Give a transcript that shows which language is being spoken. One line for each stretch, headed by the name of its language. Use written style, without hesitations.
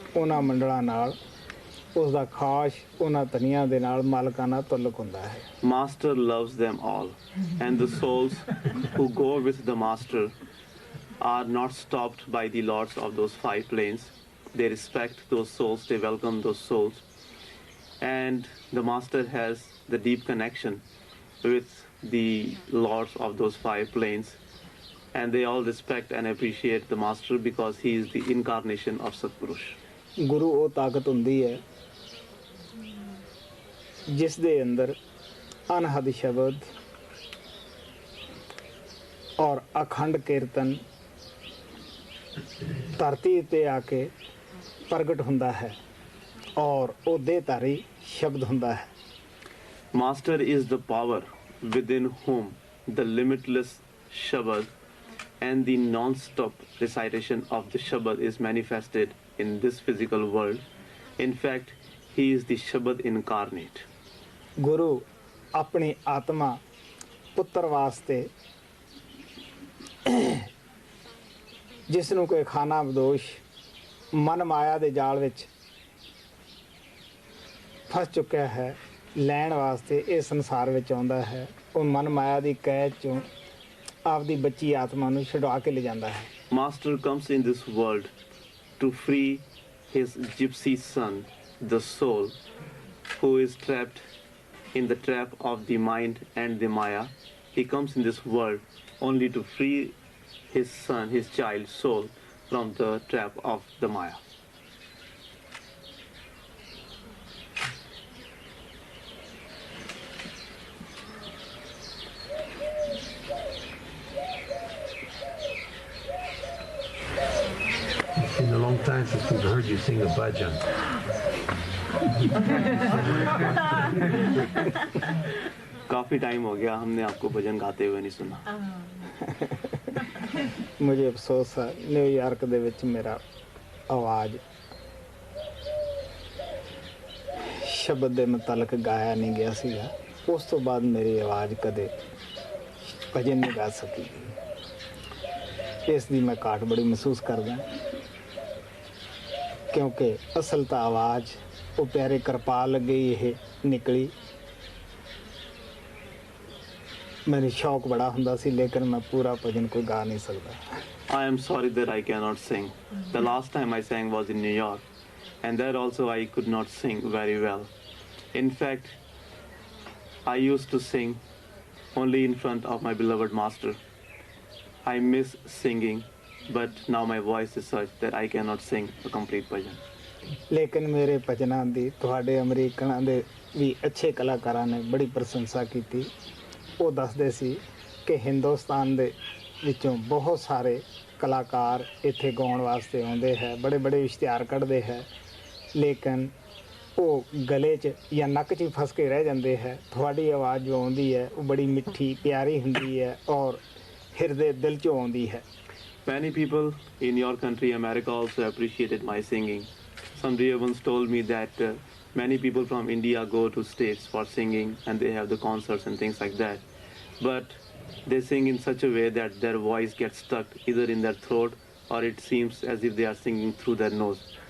Punjabi: ਉਹਨਾਂ ਮੰਡਲਾਂ ਨਾਲ ਉਸ ਦਾ ਖਾਸ ਉਹਨਾਂ ਧਨੀਆਂ ਦੇ ਨਾਲ ਮਾਲਕਾਨਾ ਤਾਲੁਕ ਹੁੰਦਾ ਹੈ।
English: Master loves them all, and the souls who go with the master are not stopped by the lords of those 5 planes. They respect those souls, they welcome those souls, and the master has the deep connection with the lords of those 5 planes, and they all respect and appreciate the master because he is the incarnation of Satpurush.
Punjabi: ਗੁਰੂ ਉਹ ਤਾਕਤ ਹੁੰਦੀ ਹੈ ਜਿਸ ਦੇ ਅੰਦਰ ਅਨਹਦ ਸ਼ਬਦ ਔਰ ਅਖੰਡ ਕੀਰਤਨ ਧਰਤੀ ਤੇ ਆ ਕੇ ਪ੍ਰਗਟ ਹੁੰਦਾ ਹੈ ਔਰ ਉਹ ਦੇਹਧਾਰੀ ਸ਼ਬਦ ਹੁੰਦਾ ਹੈ।
English: Master is the power within whom the limitless Shabad and the non-stop recitation of the Shabad is manifested in this physical world. In fact, he is the Shabad incarnate.
Punjabi: ਗੁਰੂ ਆਪਣੀ ਆਤਮਾ ਪੁੱਤਰ ਵਾਸਤੇ ਜਿਸ ਨੂੰ ਕੋਈ ਖਾਨਾ ਬਦੋਸ਼ ਮਨ ਮਾਇਆ ਦੇ ਜਾਲ ਵਿੱਚ ਫਸ ਚੁੱਕਿਆ ਹੈ, ਲੈਣ ਵਾਸਤੇ ਇਹ ਸੰਸਾਰ ਵਿੱਚ ਆਉਂਦਾ ਹੈ। ਉਹ ਮਨ ਮਾਇਆ ਦੀ ਕੈਦ ਚੋਂ ਆਪਦੀ ਬੱਚੀ ਆਤਮਾ ਨੂੰ ਛੁਡਵਾ ਕੇ ਲੈ ਜਾਂਦਾ ਹੈ।
English: Master comes in this world to free his gypsy son, the soul, who is trapped in the trap of the mind and the Maya. He comes in this world only to free his son, his child soul, from the trap of the Maya. It's been a long time since we've heard you sing a bhajan.
Hindi: काफी time हो गया हमने आपको भजन गाते हुए नहीं सुना। मुझे अफसोस है
Punjabi: न्यूयॉर्क ਦੇ ਵਿੱਚ ਮੇਰਾ ਆਵਾਜ਼ ਸ਼ਬਦ ਦੇ ਮੁਤਲਕ ਗਾਇਆ ਨਹੀਂ ਗਿਆ ਸੀਗਾ। ਉਸ ਤੋਂ ਬਾਅਦ ਮੇਰੀ ਆਵਾਜ਼ ਕਦੇ ਭਜਨ ਨਹੀਂ ਗਾ ਸਕੀ। ਇਸ ਦੀ ਮੈਂ ਘਾਟ ਬੜੀ ਮਹਿਸੂਸ ਕਰਦਾ, ਕਿਉਂਕਿ ਅਸਲ ਤਾਂ ਆਵਾਜ਼ ਉਹ ਪਿਆਰੇ ਕਿਰਪਾਲ ਅੱਗੇ ਹੀ ਇਹ ਨਿਕਲੀ। ਮੈਨੂੰ ਸ਼ੌਕ ਬੜਾ ਹੁੰਦਾ ਸੀ, ਲੇਕਿਨ ਮੈਂ ਪੂਰਾ ਭਜਨ ਕੋਈ ਗਾ ਨਹੀਂ ਸਕਦਾ।
English: I am sorry that I cannot sing. The last time I sang was in New York, and there also I could not sing very well. In fact, I used to sing only in front of my beloved master. I miss singing, but now my voice is such that I cannot sing a complete bhajan.
Punjabi: ਲੇਕਿਨ ਮੇਰੇ ਭਜਨਾਂ ਦੀ ਤੁਹਾਡੇ ਅਮਰੀਕਨਾਂ ਦੇ ਵੀ ਅੱਛੇ ਕਲਾਕਾਰਾਂ ਨੇ ਬੜੀ ਪ੍ਰਸ਼ੰਸਾ ਕੀਤੀ। ਉਹ ਦੱਸਦੇ ਸੀ ਕਿ ਹਿੰਦੁਸਤਾਨ ਦੇ ਵਿੱਚੋਂ ਬਹੁਤ ਸਾਰੇ ਕਲਾਕਾਰ ਇੱਥੇ ਗਾਉਣ ਵਾਸਤੇ ਆਉਂਦੇ ਹੈ, ਬੜੇ ਬੜੇ ਇਸ਼ਤਿਹਾਰ ਕੱਢਦੇ ਹੈ, ਲੇਕਿਨ ਉਹ ਗਲੇ 'ਚ ਜਾਂ ਨੱਕ 'ਚ ਹੀ ਫਸ ਕੇ ਰਹਿ ਜਾਂਦੇ ਹੈ। ਤੁਹਾਡੀ ਆਵਾਜ਼ ਜੋ ਆਉਂਦੀ ਹੈ ਉਹ ਬੜੀ ਮਿੱਠੀ ਪਿਆਰੀ ਹੁੰਦੀ ਹੈ ਔਰ ਹਿਰਦੇ ਦਿਲ 'ਚੋਂ ਆਉਂਦੀ ਹੈ।
English: Many people in your country, America, also appreciated my singing. Some dear ones told me that many people from India go to States for singing and they have the concerts and things like that. But they sing in such a way that their voice gets stuck either in their throat or it seems as if they are singing through their nose.